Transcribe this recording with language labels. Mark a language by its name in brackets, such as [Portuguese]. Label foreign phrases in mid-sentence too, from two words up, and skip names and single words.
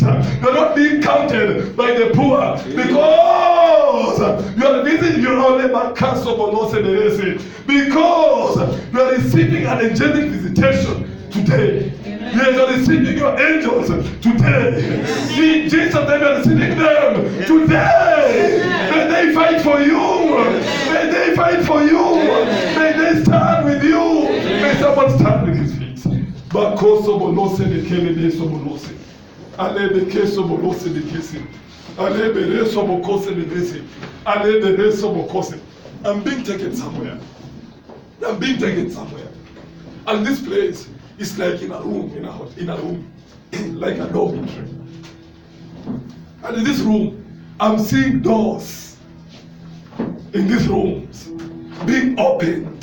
[English] You're not being counted by the poor. Because you are visiting your only because you are receiving an angelic visitation today. Yes, you are receiving your angels today. In Jesus' name, you are receiving them today. May they fight for you. May they fight for you. May they stand with you. May someone stand with his feet. Bakoso bolose de kele de so bolose. Ale de keso bolose de kesi. Ale de reso bokose de kesi. Ale de reso bokose. I'm being taken somewhere. I'm being taken somewhere. And this place is like in a room, in a room, like a dormitory. And in this room, I'm seeing doors in these rooms being opened.